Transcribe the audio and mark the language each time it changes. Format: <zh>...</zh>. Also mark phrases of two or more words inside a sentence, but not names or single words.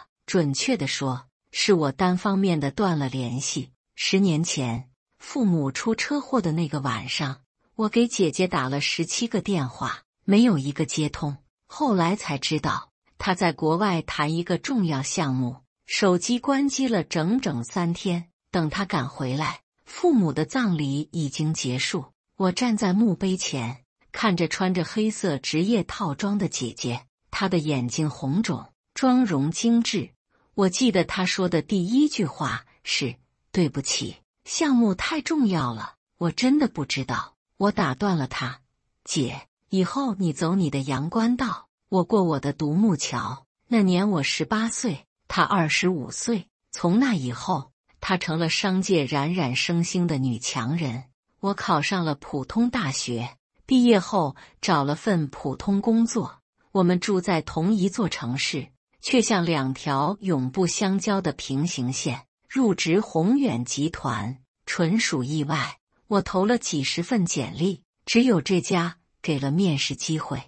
<zh>準確地說，是我單方面的斷了聯繫。10年前，父母出車禍的那個晚上，我給姐姐打了17個電話，沒有一個接通。後來才知道，她在國外談一個重要項目，手機關機了整整3天。等她趕回來，父母的葬禮已經結束。我站在墓碑前，看着穿着黑色職業套裝的姐姐，她的眼睛紅腫，妝容精緻。我記得她說的第一句話是，對不起，項目太重要了，我真的不知道。我打斷了她，姐，以後你走你的陽關道，我過我的獨木橋。那年我18歲，她25歲。從那以後，她成了商界冉冉升星的女強人。我考上了普通大學，畢業後找了份普通工作。我們住在同一座城市，卻像2條永不相交的平行線。入職宏遠集團純屬意外，我投了幾十份簡歷，只有這家給了面試機會。</zh>